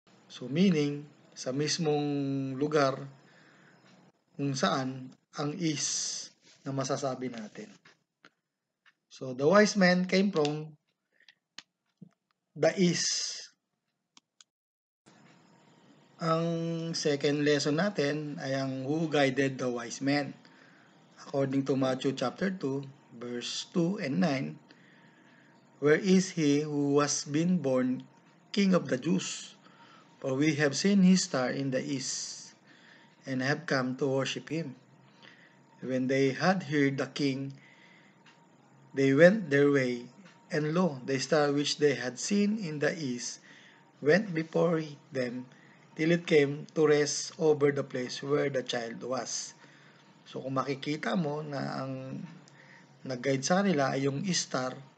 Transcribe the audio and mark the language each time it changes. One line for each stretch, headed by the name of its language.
Filipino: So meaning, sa mismong lugar kung saan ang east na masasabi natin.
English: So the wise men came from the east.
Filipino: Ang second lesson natin ay ang
English: who guided the wise men. According to Matthew chapter 2, verse 2 and 9, where is he who was been born King of the Jews? For we have seen his star in the east, and have come to worship him. When they had heard the king, they went their way, and lo, the star which they had seen in the east went before them, till it came to rest over the place where the child was.
Filipino: So kung makikita mo na ang nag-guide sa kanila ay yung star,